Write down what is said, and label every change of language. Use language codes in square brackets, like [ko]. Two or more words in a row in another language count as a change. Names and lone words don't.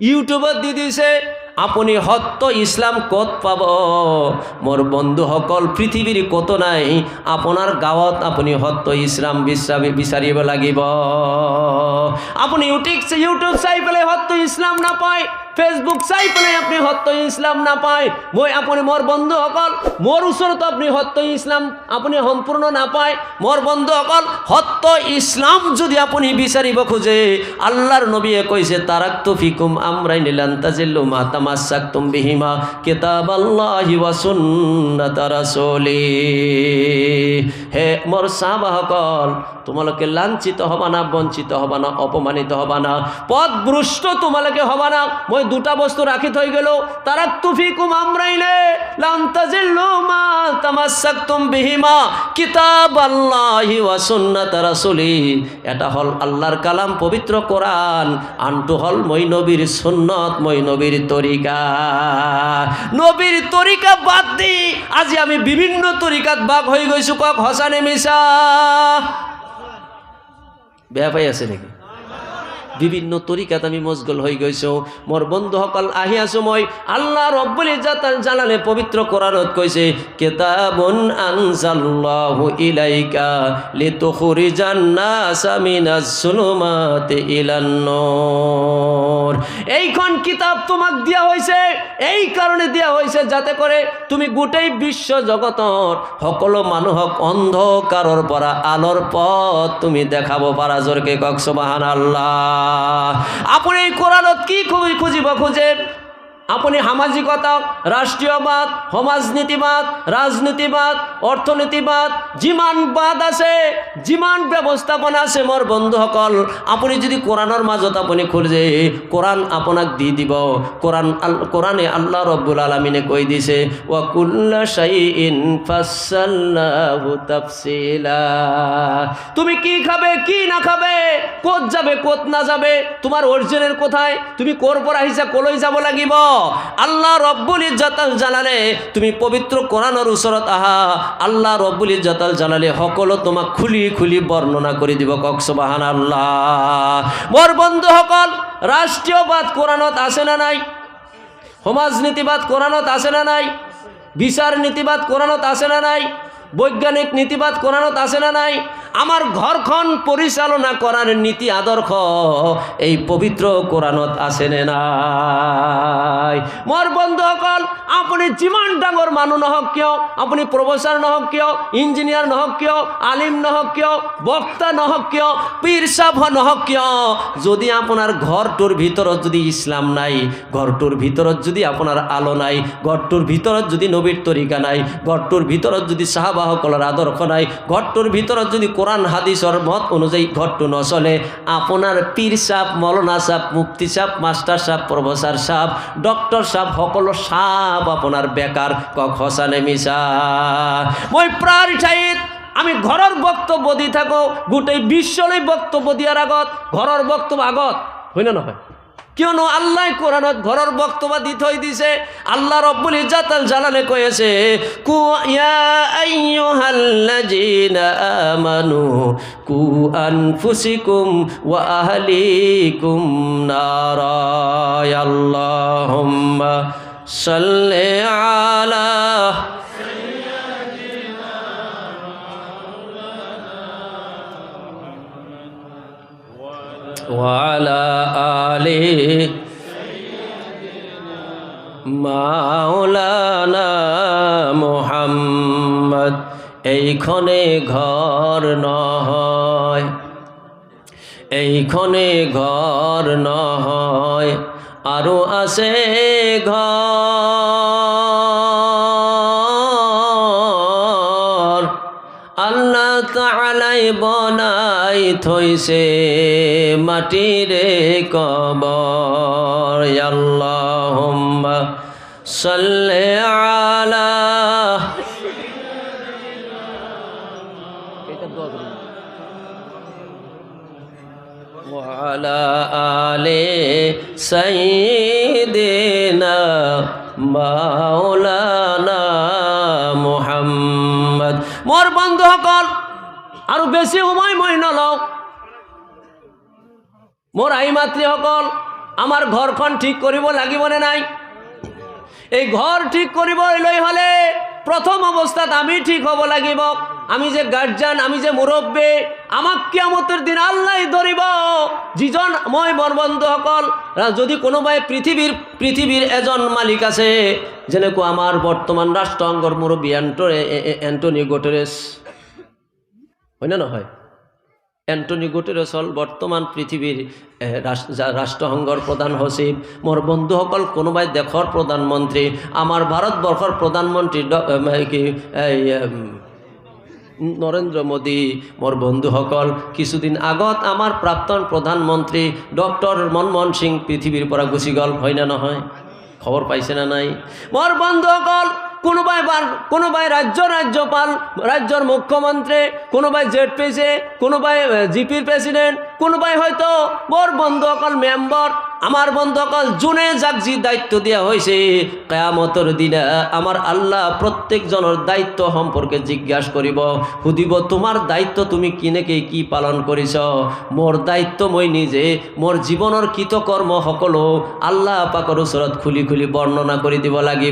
[as] ইউটিউবত দি দিছে আপুনি সত্য ইছলাম ক'ত পাব মোৰ বন্ধুসকল পৃথিৱীৰ কত নাই আপোনাৰ গাঁৱত আপুনি সত্য ইছলাম বিচাৰিব লাগিব আপুনি ইউটিউব চাই পেলাই সত্য ইছলাম নাপায় ফেসবুক চাই পেলাই আপনি সত্য ইসলাম নাপায় মই আপুনি মোৰ বন্ধুসকল মোৰ ওচৰত আপনি সত্য ইসলাম আপুনি সম্পূৰ্ণ নাপায় মোৰ বন্ধুসকল সত্য ইসলাম যদি আপুনি বিচাৰিব খোজে আল্লাহৰ নবীয়ে [ar] কৈছে تركت فيكم أمرين لن تضلوا ما تمسكتم بهما كتاب الله و سنة رسولي [as] হে মোৰ সাহাবাসকল তোমালোকে লাঞ্ছিত হবা না বঞ্চিত হবা না অপমানিত হবা না পথভ্রষ্ট তোমালোকে হবা না মই দুটা বস্তু রাখি থই গেল [ar] تركت فيكم أمرين لن تضلوا ما تمسكتم بهما كتاب الله و سنة رسولي [as] এটা হল আল্লাহর কালাম পবিত্র কোরআন আনটো হল মই নবীর সুন্নত মই নবীর তরিকা বাদ দি আজি আমি বিভিন্ন তরিকাত ভাগ হয়ে গৈছো কক হসানে মিছা বেয়া পাই আছে নাকি বিভিন্ন তরিকাত আমি মশগুল হয়ে গৈছো মোর বন্ধুসকল আহি আছো মই [ar] الله رب العزة [as] জালালে পবিত্র কোরআনত কইছে [ar] كتاب أنزلناه إليك لتخرج الناس من الظلمات إلى النور [as] এইখন কিতাব তোমাক দিয়া হইছে এই কারণে দিয়া হইছে যাতে করে তুমি গোটেই বিশ্ব জগতৰ সকলো মানুহক অন্ধকাৰৰ পৰা আলোৰ পথ তুমি দেখাব পাৰা জোৰকে কক সুবহানাল্লাহ আপনি কোরআনত কি খুঁজিব খুঁজে আপনি সামাজিকতা রাষ্ট্রীয়বাদ সমাজনীতিবাদ রাজনীতিবাদ অর্থনীতিবাদ যিমান বাদ আছে যিমান ব্যবস্থাপনা আছে মোর বন্ধুসকল আপনি যদি কোরআনের মাজত আপনি খুঁজে কোরআন আপনাক দি দিব কোরআনে [ar] الله رب [as] আলামিনে কই দিছে [ar] وكل شيء فصلناه تفصيلا [as] তুমি কি খাবে কি না খাবে কোত যাবে কোত না যাবে তোমার অরিজিনের কোথায় তুমি কোর পর আহিছা কলৈ যাব লাগিব [ar] الله رب العزة [as] জালালে তুমি পবিত্র কোরআনের ওচৰত আহা [ar] الله رب العزة [as] জালালে সকলো তোমাক খুলি খুলি বর্ণনা কৰি দিব কক সুবহানাল্লাহ মোর বন্ধুসকল রাষ্ট্রীয়বাদ কোরআনত আছে না নাই সমাজনীতিবাদ কোরআনত আছে না নাই বিচার নীতিবাদ কোরআনত আছে না নাই বৈজ্ঞানিক নীতিবাদ কোরআনত আছে না নাই আমার ঘরখন পরিচালনা করার নীতি আদর্শ এই পবিত্র কোরআনত আছে না নাই মোর বন্ধুসকল আপনি যিমান ডাঙৰ মানুহ নহওক কিয় আপনি প্রফেসর নহওক কিয় ইঞ্জিনিয়ার নহওক কিয় আলিম নহওক কিয় বক্তা নহওক কিয় পীর সাহেব নহওক কিয় যদি আপনার ঘরটোর ভিতৰত যদি ইসলাম নাই ঘরটোর ভিতৰত যদি আপনার আলো নাই ঘরটোর ভিতৰত যদি নবীর তরিকা নাই ঘরটোর ভিতৰত যদি সাহাবাসকলৰ আদর্শ নাই ঘরটোর ভিতৰত যদি কোরআন হাদিসর মত অনুযায়ী ঘরটো নচলে আপনার পীর সাহেব মৌলানা সাহেব মুফতি সাহেব মাস্টার সাহেব প্রফেসর সাহেব ডক্টর সাহেব সকলো সাহেব আপনার বেকার কক হসানে মিছা মই প্রায় ঠাইত আমি ঘরের বক্তব্য দি থাকো গোটেই বিশ্বলৈ বক্তব্য দিয়ার আগত ঘরের বক্তব্য আগত হয় না নহয় কিয়নো আল্লাহ কোরআনত ঘরের বক্তব্য দি থই দিছে [ar] الله رب العزة [as] জালালে কয়েছে [ar] قوا يا أيها الذين آمنوا قوا أنفسكم وأهليكم نارا اللهم صل على ولا آل مولانا [as] মুহাম্মদ এইখনে ঘর নহয় এইখনে ঘর নহয় আৰু আছে ঘর আল্লাহ তাআলাই বনাই থৈছে মাটিৰে [ar] কবৰ اللهم صل على و على آل سيدنا مولانا محمد [as] মোর বন্ধুসকল আৰু বেছি সময় মই নলওঁ মোর আই মাতৃসকল আমার ঘরখন ঠিক করিব লাগিব নে নাই? এই ঘর ঠিক করিব হলে প্রথম অবস্থাত আমি ঠিক হব লাগিব। আমি যে গার্জিয়ান, আমি যে মুরব্বী, আমাক কিয়ামতের দিন আল্লাহ ধরিব। যিজন মই মোৰ বন্ধুসকল, যদি কোনোবাই পৃথিবীর এজন মালিক আছে, যেনেকৈ আমাৰ বৰ্তমান ৰাষ্ট্ৰসংঘৰ মুৰব্বী এন্টনিও গুটেৰেছ, হয় না নহয়? এন্টনিও গুটেৰেছ হল বৰ্তমান পৃথিবীর রাষ্ট্রসংঘর প্রধান সচিব। মোর বন্ধুসকল, কোনোবাই দেশৰ প্রধানমন্ত্রী, আমার ভারতবর্ষর প্রধানমন্ত্রী কি নরেন্দ্র মোদী, মোর বন্ধুসকল, কিছুদিন আগত আমার প্রাক্তন প্রধানমন্ত্রী ডক্টর মনমোহন সিং পৃথিবীর পৰা গুচি গল, হয় না নহয়? খবর পাইছে না নাই? মোর বন্ধুসকল, কোনোবাই রাজ্যপাল, রাজ্যর মুখ্যমন্ত্রী, কোনোবাই জেডপিসি, কোনোবাই জিপির প্রেসিডেন্ট, কোনোবাই হয়তো মোর বন্ধুসকল মেম্বার। আমার বন্ধুসকল, জুনে যাক যি দায়িত্ব দেওয়া হয়েছে, কিয়ামতের দিনা আমার আল্লাহ প্রত্যেকজনের দায়িত্ব সম্পর্কে জিজ্ঞাসা করিব, সুধিব তোমার দায়িত্ব তুমি কিনেকে কি পালন করিছ। মোর দায়িত্ব মই নিজে মোর জীবনের কৃতকর্ম সকলো আল্লাহ পাকৰ ওচৰত খুলি খুলি বর্ণনা করে দিব লাগিব।